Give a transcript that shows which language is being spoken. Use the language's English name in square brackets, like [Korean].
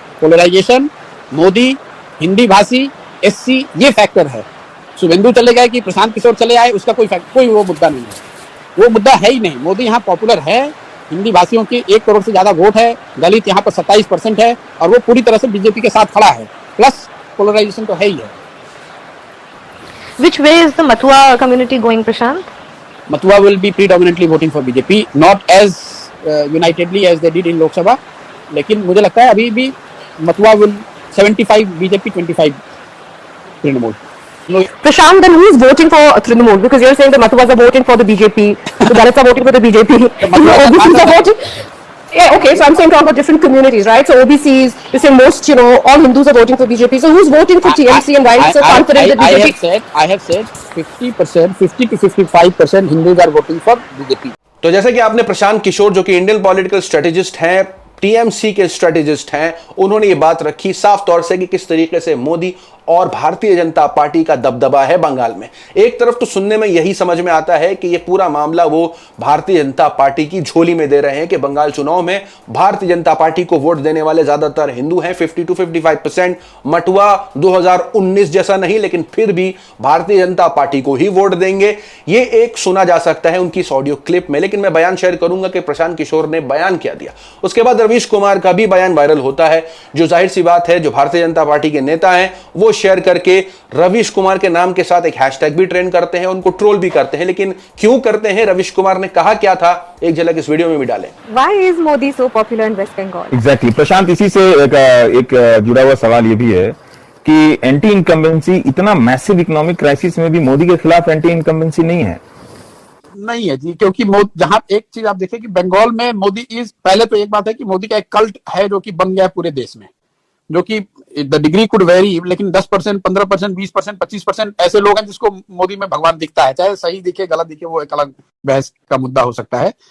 [Hindi] Polarisation, Modi, Hindi भाषी, SC, ये factor है। शुभेंदु चले गए कि प्रशांत किशोर चले आए, उसका कोई वो मुद्दा नहीं है, वो मुद्दा है ही नहीं। मोदी यहाँ पॉपुलर है, हिंदी भाषियों की 1 करोड़ से ज्यादा वोट है, दलित यहाँ पर 27% है और वो पूरी तरह से बीजेपी के साथ खड़ा है, प्लस पोलराइजेशन तो है ही है। [English] Which way is the Matua community going, Prashant? Matua will be predominantly voting for BJP, not as unitedly as they did in Lok Sabha, [Hindi] लेकिन मुझे लगता है अभी भी [English] Matua will 75 BJP, 25 Trinamool। Prashant, then who is voting for Trinamool? Because you're saying the Mathuas are voting for the BJP, the Dalits are voting for the BJP, the OBCs are voting. Yeah, okay, so I'm saying talk about different communities, right? So OBCs, you're saying most, all Hindus are voting for BJP. So who's voting for TMC and why is so confident that BJP? I have said 50%, 50 to 55% Hindus are voting for BJP. [Hindi] तो जैसे कि आपने प्रशांत किशोर जो कि Indian political strategist हैं, TMC के strategist हैं, उन्होंने ये बात रखी साफ तौर से कि किस तरीके से मोदी और भारतीय जनता पार्टी का दबदबा है बंगाल में। एक तरफ तो सुनने में यही समझ में आता है कि ये पूरा मामला वो भारतीय जनता पार्टी की झोली में दे रहे हैं कि बंगाल चुनाव में भारतीय जनता पार्टी को वोट देने वाले ज्यादातर हिंदू हैं, 50 to 55%। मटुआ 2019 जैसा नहीं, लेकिन फिर भी भारतीय जनता पार्टी को ही वोट देंगे, ये एक सुना जा सकता है उनकी इस ऑडियो क्लिप में। लेकिन मैं बयान शेयर करूंगा कि प्रशांत किशोर ने बयान क्या दिया। उसके बाद रवीश कुमार का भी बयान वायरल होता है, जो जाहिर सी बात है जो भारतीय जनता पार्टी के नेता हैं वो शेयर करके रवीश कुमार के नाम के साथ एक हैशटैग भी ट्रेंड करते हैं, उनको ट्रोल भी करते हैं। लेकिन क्यों करते हैं, रवीश कुमार ने कहा क्या था, एक झलक इस वीडियो में भी डालें। [English] Why is Modi so popular in West Bengal? [Hindi] Exactly, प्रशांत, इसी से एक जुड़ा हुआ सवाल ये भी है कि एंटी इनकम्बेंसी, इतना मैसिव इकोनॉमिक क्राइसिस में भी मोदी के खिलाफ एंटी इनकम्बेंसी नहीं है। नहीं है जी, क्योंकि जहां एक चीज आप देखिए कि बंगाल में मोदी पहले तो एक बात है कि मोदी का एक कल्ट है जो कि बन गया है पूरे देश में, जो कि [English] the degree could vary, [Hindi] लेकिन 10%, 15%, 20%, 25% ऐसे लोग हैं जिसको मोदी में भगवान दिखता है, चाहे सही दिखे गलत दिखे वो एक अलग बहस का मुद्दा हो सकता है।